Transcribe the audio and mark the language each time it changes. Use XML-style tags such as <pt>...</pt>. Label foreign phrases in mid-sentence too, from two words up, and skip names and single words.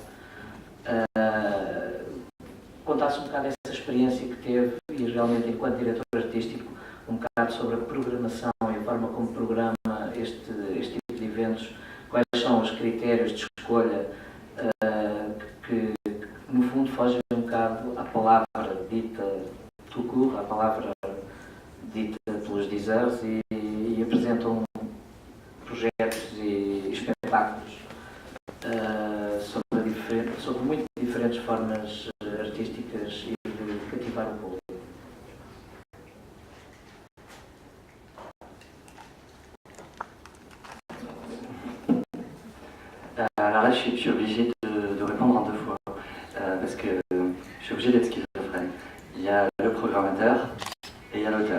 <pt>Contasse um bocado dessa experiência que teve e realmente enquanto diretor artístico um bocado sobre a programação e a forma como programa este tipo de eventos, quais são os critérios de escolha que no fundo fogem um bocado à palavra dita</pt> <fr>tout court,</fr> <pt>à palavra dita pelos dizeres e apresentam projetos e espetáculos sobre muito diferentes formas artísticas e de cativar o público.</pt> <fr>Alors là, je suis obligé de répondre en deux fois, parce que je suis obligé d'être schizophrène. Il y a le programmateur et il y a l'auteur.</fr>